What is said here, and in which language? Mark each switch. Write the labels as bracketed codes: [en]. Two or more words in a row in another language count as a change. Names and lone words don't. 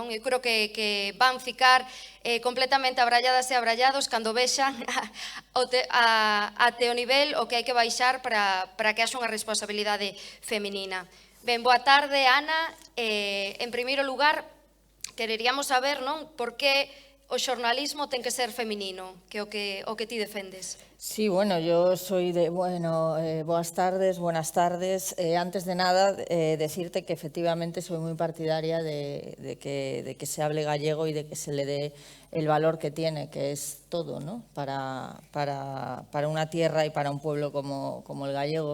[gl] Eu creo que van ficar completamente abralladas e abrallados cando vexan até o nivel o que hai que baixar para que haxa unha responsabilidade feminina. Ben, boa tarde, Ana. En primeiro lugar, quereríamos saber, non, por que o xornalismo ten que ser feminino, que o que ti defendes. [es] Sí, bueno, yo soy de, buenas tardes. Antes de nada, decirte que efectivamente soy muy partidaria de que se hable gallego y de que se le dé el valor que tiene, que es todo, ¿no? Para una tierra y para un pueblo como el gallego.